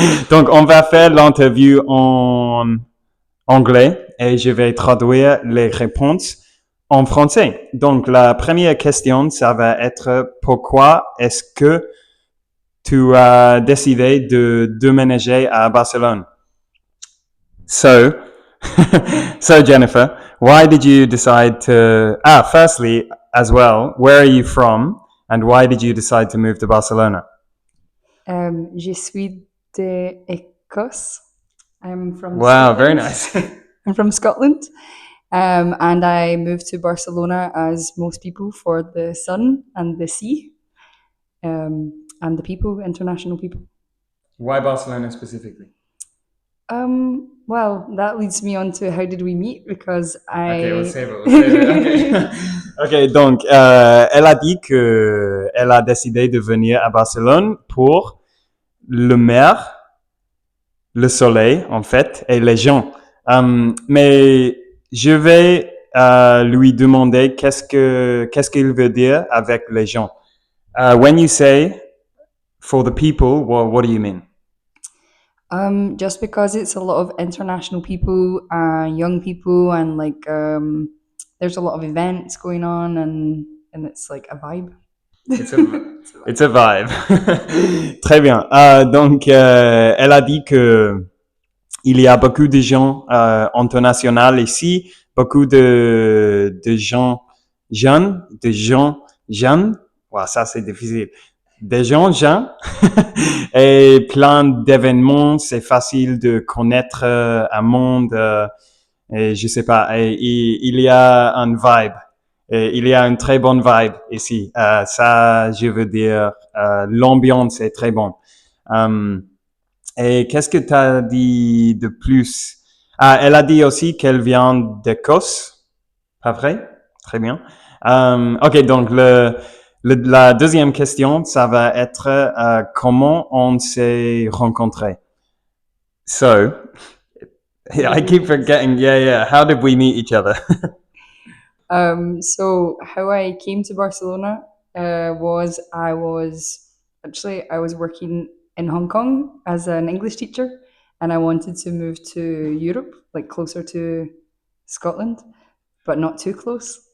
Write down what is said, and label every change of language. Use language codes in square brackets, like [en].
[fr] Donc, on va faire l'interview en anglais et je vais traduire les réponses en français. Donc, la première question, ça va être pourquoi est-ce que tu as décidé de déménager à Barcelone? [en] So, so Jennifer, why did you decide to, firstly, as well, where are you from and why did you decide to move to Barcelona? [fr] Je suis d'Écosse. [en] I'm from Wow, very Scotland. nice. I'm from Scotland. And I moved to Barcelona as most people for the sun and the sea, and the people, international people. Why Barcelona specifically? Well, that leads me on to how did we meet? Because Okay, we'll I. save it. Okay. [fr] Ok, donc elle a dit que elle a décidé de venir à Barcelone pour le mer, le soleil en fait et les gens. Mais je vais lui demander qu'est-ce qu'il veut dire avec les gens. [en] When you say for the people, what do you mean? Just because it's a lot of international people, young people, and there's a lot of events going on, and it's like a vibe. It's a, it's a vibe. [fr] Très bien. Donc, elle a dit que il y a beaucoup de gens internationaux ici, beaucoup de gens jeunes, de gens jeunes. Wow, ça c'est difficile. Des gens jeunes et plein d'événements. C'est facile de connaître un monde. Et je sais pas. Et il y a un vibe. Et il y a une très bonne vibe ici. Ça, je veux dire, l'ambiance est très bonne. Et qu'est-ce que tu as dit de plus? Elle a dit aussi qu'elle vient d'Écosse. Pas vrai? Très bien. Ok, donc la deuxième question, ça va être comment on s'est rencontrés. [en] So, I keep forgetting. Yeah. How did we meet each other? So how I came to Barcelona was I was working in Hong Kong as an English teacher, and I wanted to move to Europe, like closer to Scotland, but not too close.